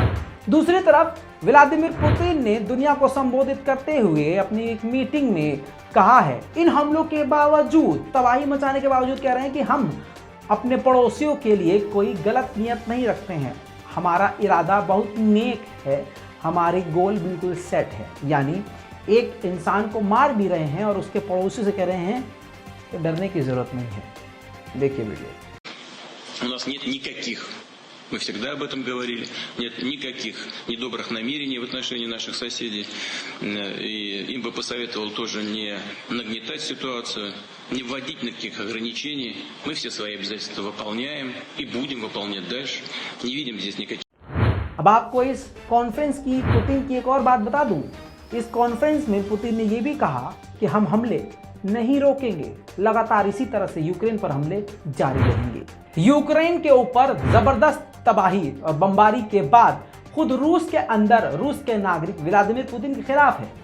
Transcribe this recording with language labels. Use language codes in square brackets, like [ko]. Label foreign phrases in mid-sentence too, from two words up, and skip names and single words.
[hi] दूसरी तरफ व्लादिमीर पुतिन ने दुनिया को संबोधित करते हुए अपनी एक मीटिंग में कहा है, इन हमलों के बावजूद, तबाही मचाने के बावजूद कह रहे हैं कि हम अपने पड़ोसियों के लिए कोई गलत नियत नहीं रखते हैं, हमारा इरादा बहुत नेक है, हमारी गोल बिल्कुल सेट है। यानी एक इंसान को मार भी रहे हैं और उसके पड़ोसी से कह रहे हैं कि डरने की जरूरत नहीं है। देखिए वीडियो। [ru] У нас нет никаких, мы всегда об этом говорили, нет никаких недобрых намерений в отношении наших соседей. И им бы посоветовал тоже не нагнетать ситуацию, не вводить никаких ограничений. Мы все свои обязательства выполняем и будем выполнять дальше. Не видим здесь никаких. [hi] अब आपको इस कॉन्फ्रेंस की पुतिन की एक और बात बता दूं। इस कॉन्फ्रेंस में पुतिन ने यह भी कहा कि हम हमले नहीं रोकेंगे, लगातार इसी तरह से यूक्रेन पर हमले जारी रहेंगे। यूक्रेन के ऊपर जबरदस्त तबाही और बमबारी के बाद खुद रूस के अंदर रूस के नागरिक व्लादिमीर पुतिन के खिलाफ है।